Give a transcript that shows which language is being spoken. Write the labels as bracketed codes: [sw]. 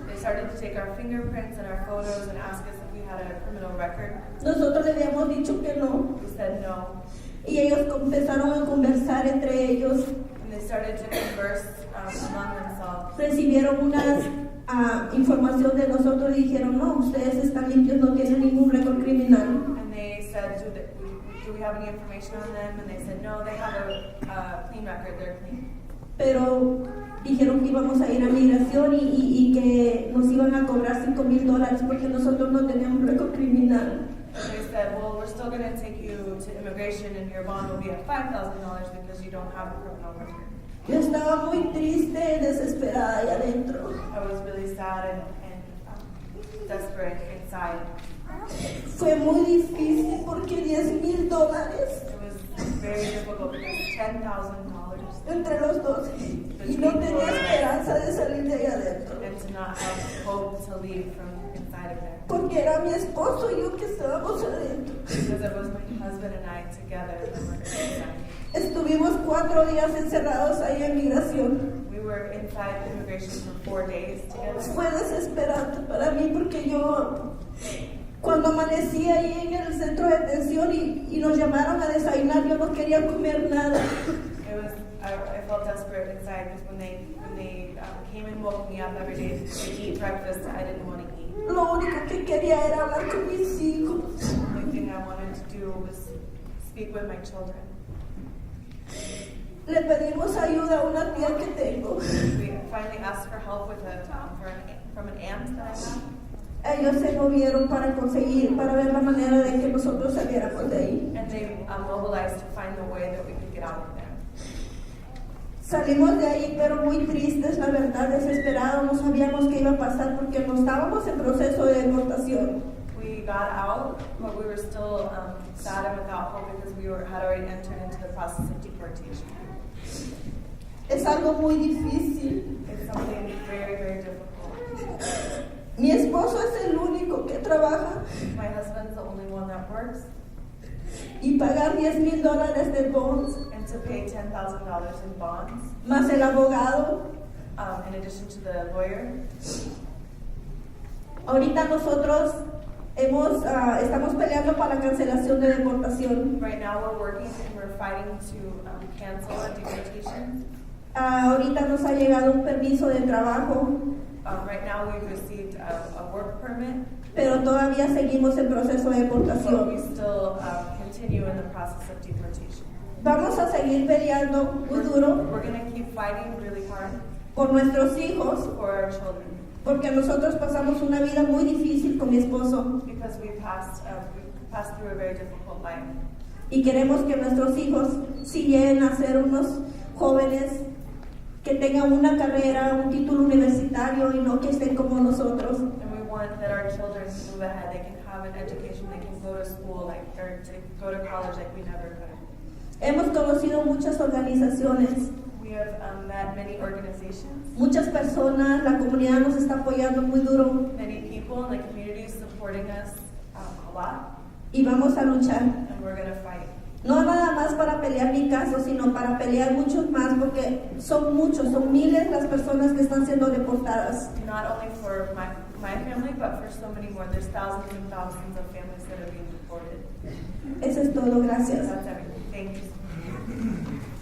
[en] They started to take our fingerprints and our photos and ask us if we had a criminal record. [es] Nosotros le habíamos dicho que no. [en] We said no. [es] Y ellos empezaron a conversar entre ellos. [en] And they started to converse among themselves. [es] Recibieron una información de nosotros y dijeron, no, ustedes están limpios, no tienen ningún récord criminal. [en] And they said, do we have any information on them? And they said, no, they have a clean record, they're clean. [es] Pero dijeron que íbamos a ir a migración y que nos iban a cobrar $5,000 porque nosotros no teníamos récord criminal. [en] And they said, well, we're still going to take you to immigration and your bond will be at $5,000 because you don't have a criminal record. [es] Yo estaba muy triste, desesperada ahí adentro. [en] I was really sad and desperate inside. [es] Fue muy difícil porque $10,000 [en] It was very difficult because $10,000 [es] entre los dos y no tenía esperanza de salir de ahí adentro. [en] and to not have hope to leave from inside of there. [es] Porque era mi esposo y yo que estábamos adentro. [en] Because it was my husband and I together that were inside. [es] Estuvimos 4 días encerrados ahí en migración. [en] We were inside immigration for 4 days together. [es] Fue desesperante para mí porque yo, cuando amanecí ahí en el centro de detención y nos llamaron a desayunar, yo no quería comer nada. [en] I felt desperate inside because when they came and woke me up every day to eat breakfast, I didn't want to eat. [es] Lo único que quería era hablar con mis hijos. [en] The only thing I wanted to do was speak with my children. [es] Le pedimos ayuda a una tía que tengo. [en] We finally asked for help with from an aunt that I have. [es] Ellos se movieron para ver la manera de que nosotros saliéramos de ahí. [en] And they mobilized to find the way that we could get out of there. [es] Salimos de ahí, pero muy tristes, la verdad, desesperados, no sabíamos qué iba a pasar porque no estábamos en proceso de deportación. [en] We got out, but we were still sad and without hope because we had already entered into the process of deportation. [es] Es algo muy difícil. [en] It's something very, very difficult. [es] Mi esposo es el único que trabaja [en] My husband's the only one that works, [es] y pagar $10,000 de bonds, [en] and to pay $10,000 in bonds, [es] más el abogado. [en] in addition to the lawyer. [es] Ahorita nosotros estamos peleando para la cancelación de deportación. [en] Right now we're working and we're fighting to cancel our deportation. [es] Ahorita nos ha llegado un permiso de trabajo, [en] Right now we've received a work permit, [es] pero todavía seguimos en proceso de [en] but we [es] deportación. [en] still continue in the process of deportation. [es] Vamos a seguir peleando muy duro [en] We're going to keep fighting really hard [es] por nuestros hijos, [en] for our children [es] porque nosotros pasamos una vida muy difícil con mi esposo [en] because we passed through a very difficult life. [es] y queremos que nuestros hijos sí lleguen a ser unos jóvenes que tengan una carrera, un título universitario y no que estén como nosotros. [en] And we want that our children move ahead. They can have an education. They can go to school or to go to college like we never could. [es] Hemos conocido muchas organizaciones, [en] We have met many organizations. [es] muchas personas, la comunidad nos está apoyando muy duro [en] Many people in the community supporting us a lot, [es] y vamos a luchar. [en] and we're going to fight. [es] No nada más para pelear mi caso, sino para pelear muchos más, porque son muchos, son miles las personas que están siendo deportadas. [en] Not only for my family, but for so many more. There's thousands and thousands of families that are being deported. [es] Eso es todo, gracias. [en] That's everything. Thank you.